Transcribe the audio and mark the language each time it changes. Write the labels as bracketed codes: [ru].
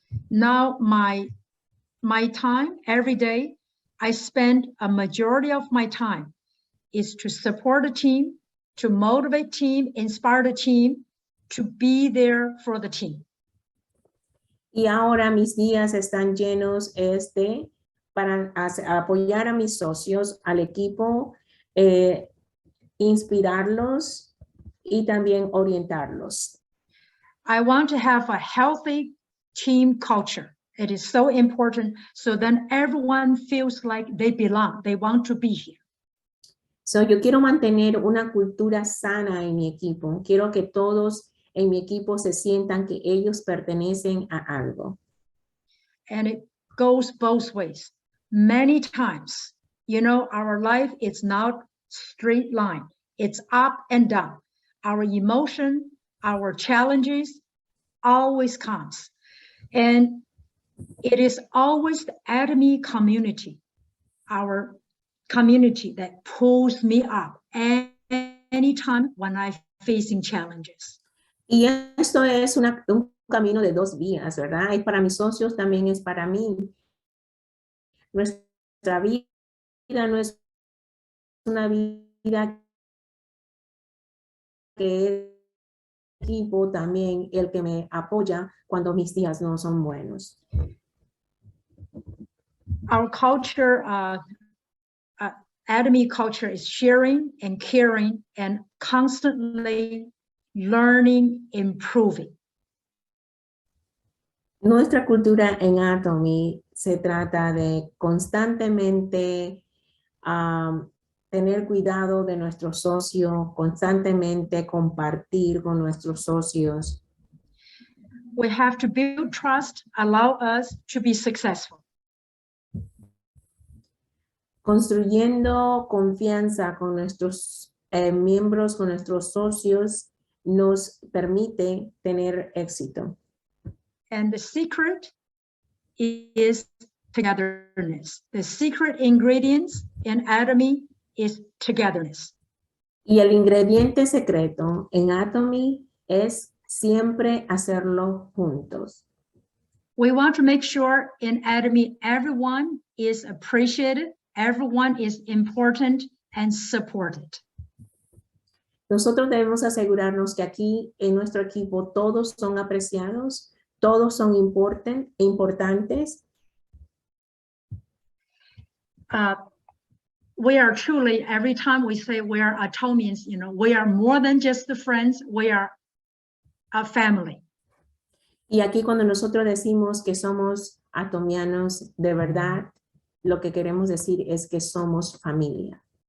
[en] Now my time every day, I spend a majority of my time is to support a team, to motivate team, inspire the team, to be there for the team. [es] Y ahora mis días están llenos para apoyar a mis socios, al equipo, inspirarlos y también orientarlos. [en] I want to have a healthy team culture. It is so important, so then everyone feels like they belong, they want to be here. [es] So, yo quiero mantener una cultura sana en mi equipo. Quiero que todos en mi equipo se sientan que ellos pertenecen a algo. [en] And it goes both ways. Many times, you know, our life is not straight line. It's up and down. Our emotion, our challenges always comes. And it is always the Atomy community, our community, that pulls me up anytime when I'm facing challenges. [es] Y esto es un camino de dos vías, ¿verdad? Y para mis socios también es para mí. Nuestra vida no es una vida que es equipo también el que me apoya cuando mis días no son buenos. [en] Our culture, Atomy culture, is sharing and caring and constantly learning, improving. [es] Nuestra cultura en Atomy se trata de constantemente tener cuidado de nuestros socios, constantemente compartir con nuestros socios. [en] We have to build trust, allow us to be successful. [es] Construyendo confianza con nuestros miembros, con nuestros socios, nos permite tener éxito. [en] And the secret is togetherness. The secret ingredients in Atomy is togetherness. [es] Y el ingrediente secreto en Atomy es siempre hacerlo juntos. [en] We want to make sure in Atomy everyone is appreciated, everyone is important and supported. [es] Nosotros debemos asegurarnos que aquí en nuestro equipo todos son apreciados, todos son importantes [en] we are truly, every time we say we are Atomians, you know, we are more than just the friends, we are a family. [es] Y aquí cuando nosotros decimos que somos atomianos de verdad, lo que queremos decir es que somos familia.